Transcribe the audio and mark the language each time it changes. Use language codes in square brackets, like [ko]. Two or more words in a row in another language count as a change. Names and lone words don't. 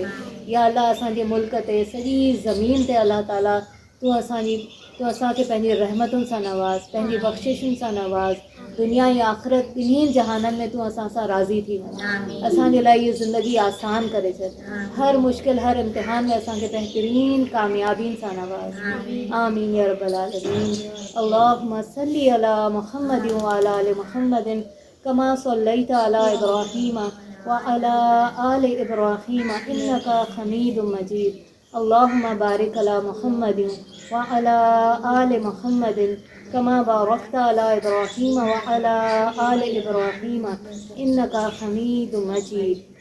[sd] या अल्लाह असांजे मुल्क ते सॼी ज़मीन ते अल्लाह ताला तूं असांखे पंहिंजी रहमतुनि सां नवाज़, पंहिंजी बख़्शिशुनि सां नवाज़। दुनिया ऐं आख़िरत ॿिन्हिनि जहाननि में तूं असां सां राज़ी थी वञ। असांजे लाइ इहा ज़िंदगी आसान करे छॾ। हर मुश्किल हर इम्तिहान में असांखे बहितरीन कामयाबीनि सां नवाज़। [ar] آمين يا رب العالمين. اللهم صل على محمد وعلى آل محمد كما صليت على إبراهيم وعلى آل إبراهيم إنك حميد مجيد. اللهم بارك على محمد وعلى آل محمد كما باركت على إبراهيم وعلى آل إبراهيم إنك حميد مجيد.